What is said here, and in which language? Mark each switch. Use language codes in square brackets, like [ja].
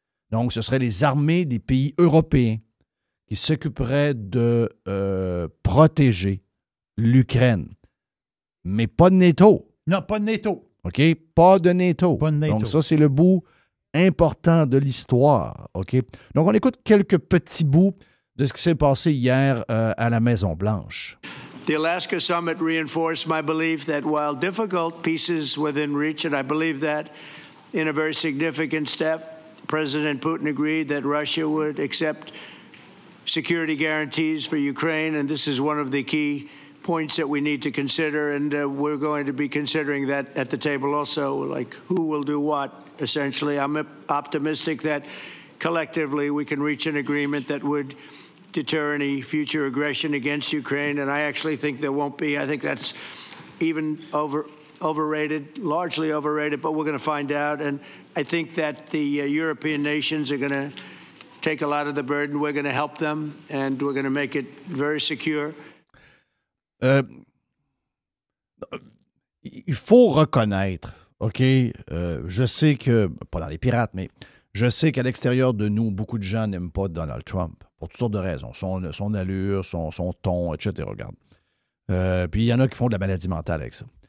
[fr] Donc, ce seraient les armées des pays européens qui s'occuperaient de protéger l'Ukraine. Mais pas de NATO. Non, pas de NATO. OK? Pas de NATO. Pas de NATO. Donc, ça, c'est le bout important de l'histoire. OK? Donc, on écoute quelques petits bouts de ce qui s'est passé hier à la Maison-Blanche. [en] The Alaska summit reinforced my belief that while difficult, peace is within reach, and I believe that in a very significant step, President Putin agreed that Russia would accept security guarantees for Ukraine, and this is one of the key points that we need to consider, and we're going to be considering that at the table also, like who will do what, essentially. I'm optimistic that collectively we can reach an agreement that would deter any future aggression against Ukraine, and I actually think there won't be. I think that's even overrated, largely overrated, but we're going to find out, and I think that the European nations are going to take a lot of the burden. We're going to help them, and we're going to make it very secure. [fr] Il faut reconnaître, OK, je sais que, pas dans les pirates, mais je sais qu'à l'extérieur de nous, beaucoup de gens n'aiment pas Donald Trump, pour toutes sortes de raisons. Son allure, son ton, etc. Regarde. Puis il y en a qui font de la maladie mentale avec ça.